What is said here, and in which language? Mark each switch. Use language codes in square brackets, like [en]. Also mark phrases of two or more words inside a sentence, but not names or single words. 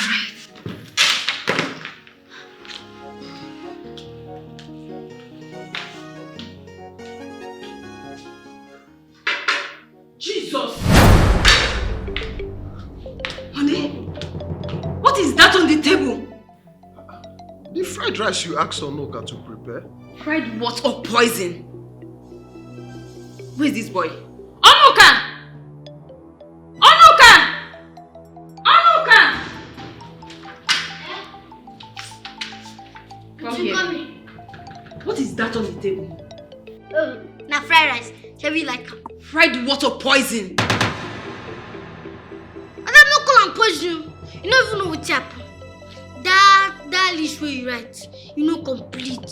[en] Jesus! Honey, what is that on the table? The fried rice you asked Anuka to prepare. Fried what or poison? Who is this boy? Anuka! Anuka! Anuka! Come here. What is that on the table? Now fried rice. Shall we like them? Fried what or poison? I'm not calling poison. You don't even know what's happened. That list where you write, you know complete.